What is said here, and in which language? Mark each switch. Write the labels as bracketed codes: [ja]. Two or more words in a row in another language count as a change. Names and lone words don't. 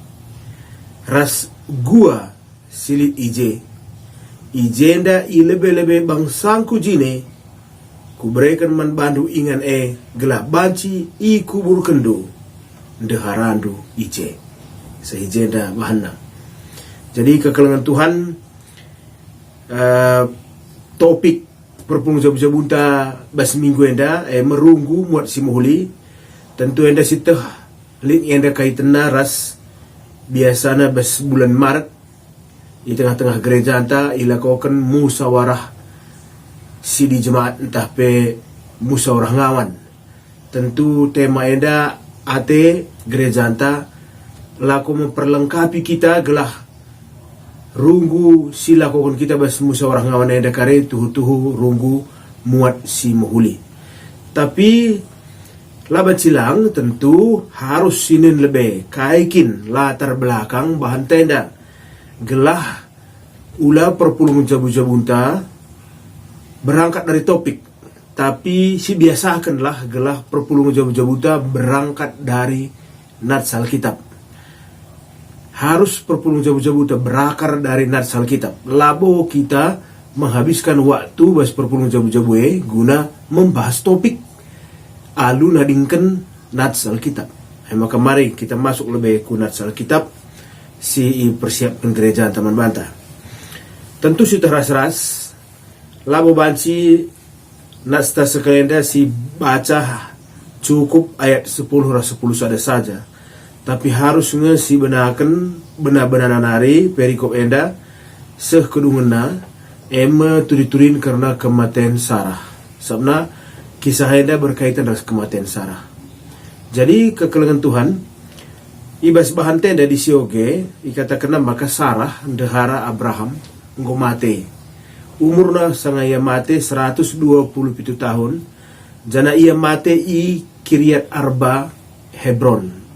[btx] Ras gua silit ijenda i lebe-lebe bangsangku jine kubrekan man bandu ingan gelah banci i kubur kendo deharandu ije sehijenda bahana. Jadi kekalangan Tuhan topik perpulung jabu-jabu ta bas minggu enda merunggu muat si muhuli tentu enda siteh link enda kaitana ras biasanya bes bulan Maret [id] di tengah-tengah gereja [btx] anta ilakokan musawarah si di jemaat entah pe musawarah ngawan. Tentu tema enda ate gereja anta laku memperlengkapi kita gelah runggu si lakokan kita bes musawarah ngawan enda kare tuhu-tuhu runggu muat si muhuli. Tapi labat silang tentu harus sinin lebih kaikin [id] latar belakang [btx] bahan tenda gelah ula perpulungan jabu-jabunta [id] berangkat dari topik tapi [btx] si biasakanlah gelah perpulungan jabu-jabunta [id] berangkat dari nats Alkitab. Harus [btx] perpulungan jabu-jabunta [id] berakar dari nats Alkitab. Labo kita menghabiskan waktu bas [btx] perpulungan jabu-jabu [id] guna membahas topik alu nadingkan nats Alkitab. Maka mari kita masuk lebih ke nats Alkitab [btx] si persiapkan gereja teman bantah. Tentu sudah ras-ras labo banci nats ta sekalenda si baca cukup ayat 10 ras 10 ada saja. Tapi harus si benakan [id] benar-benar [btx] nari perikop enda sekedungena turiturin karena kematian Sarah. [id] Sabna kisah enda berkaitan dengan kematian Sarah. [btx] Jadi kekalangan Tuhan ibas bahan tenda di sioge ikatakan maka Sarah dehara Abraham nggo mate. Umurna sanga ia mate 127 tahun. Jana ia mate i Kiryat Arba Hebron.